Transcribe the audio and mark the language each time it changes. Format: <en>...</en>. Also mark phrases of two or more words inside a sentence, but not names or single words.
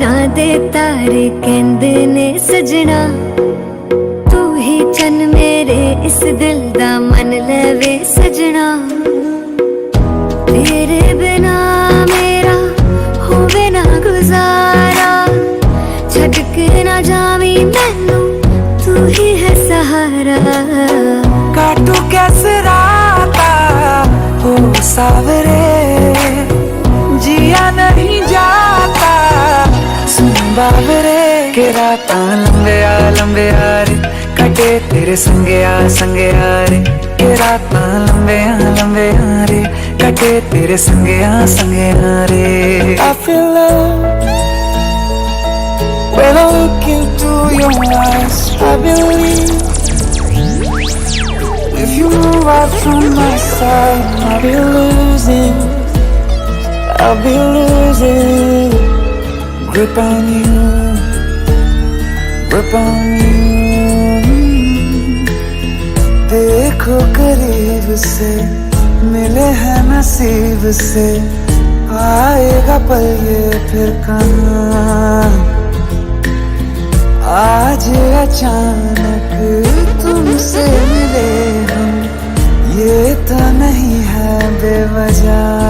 <pa>ਦੇ ਤਾਰੇ ਕਹਿੰਦੇ ਨੇ ਸਜਣਾ ਤੂੰ ਹੀ ਚੰਨ ਮੇਰੇ ਇਸ ਦਿਲ ਦਾ ਮਨ ਲਵੇ ਸਜਣਾ ਤੇਰੇ ਬਿਨਾ ਮੇਰਾ ਹੋਵੇ ਨਾ ਗੁਜ਼ਾਰਾ ਛੱਡ ਕੇ ਨਾ ਜਾਵੀਂ ਮੈਨੂੰ ਤੂੰ ਹੀ ਹੈ ਸਹਾਰਾ</pa> <hi>काटू कैसे राता हो सावरे जिया नहीं जाता सुन बावरे के राता लंबे आ रे कटे तेरे संगे आ रे के राता लंबे आ रे कटे तेरे संगे आ रे</hi> <en>I feel love when I look into your eyes I believe if you move out from my side I'll be losing grip on you</en> <hi>देखो करीब से मिले हैं नसीब से आएगा पल ये फिर कहाँ आज अचानक तुमसे मिले हम ये तो नहीं है बेवजह</hi>